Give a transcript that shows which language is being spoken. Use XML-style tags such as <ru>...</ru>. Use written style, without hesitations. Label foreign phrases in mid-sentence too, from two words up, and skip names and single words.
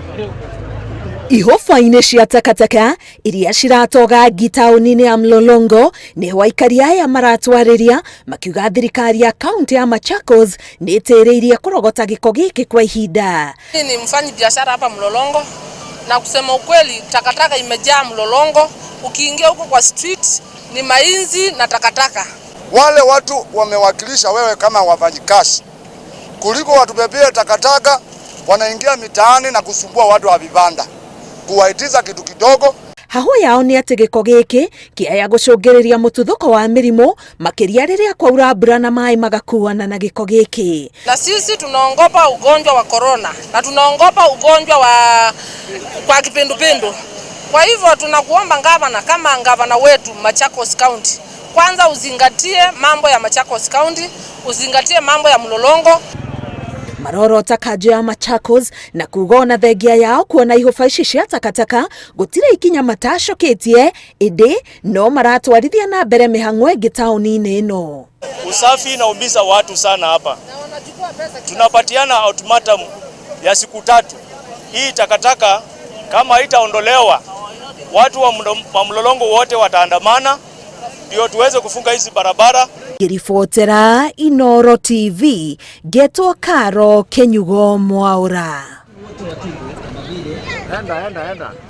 <ki>Ihofa-inĩ cia takataka iria ciratoga gitaũni-inĩ ya Mlolongo nĩho aikari aya maratwarĩria makiuga thirikari ya kaunti ya Machakos nĩ ĩtĩrĩirie kũrogota gĩko gĩkĩ kwa ihinda.</ki> <sw>Ni mfanyi biashara hapa Mlolongo na kusema ukweli takataka imejaa Mlolongo. Ukiingia huko kwa street ni mainzi na takataka. Wale watu wamewakilisha wewe kama wafanyikazi kuliko watubebee takataka, wanaingia mitaani na kusumbua watu wa vibanda kuwaitiza kitu kidogo.</sw> <ki>Haho yao ni ati gĩko gĩkĩ kĩaya gũcũngĩrĩria mũtuthũko wa mĩrimũ makĩria rĩrĩa kwaura mbura na maĩ magakuana na gĩko gĩkĩ.</ki> <sw>Na sisi tunaongopa ugonjwa wa corona na tunaongopa ugonjwa kwa kipindupindu. Kwa hivyo tunakuomba gavana kama gavana wetu Machakos County, kwanza uzingatie mambo ya Machakos County, uzingatie mambo ya Mlolongo.</sw> <ki>Marorota kanjũ ya Machakos na kuga ona thengia yao kuona ihofa ici cia takataka gũtirĩ ikinya matacokĩtie ĩndĩ no maratwarithia na mbere mĩhang'o ĩngĩ taũni-inĩ ĩno.</ki> <sw>Usafi inaumiza watu sana hapa. Tunapatiana ultimatum ya siku 3. Hii takataka kama haitaondolewa, watu wa Mlolongo wote wataandamana ndio tuweze kufunga hizi barabara.</sw> <ki>Ngĩribotera Inooro TV, Getwo Karo Kenyugo Mwaũra.</ki>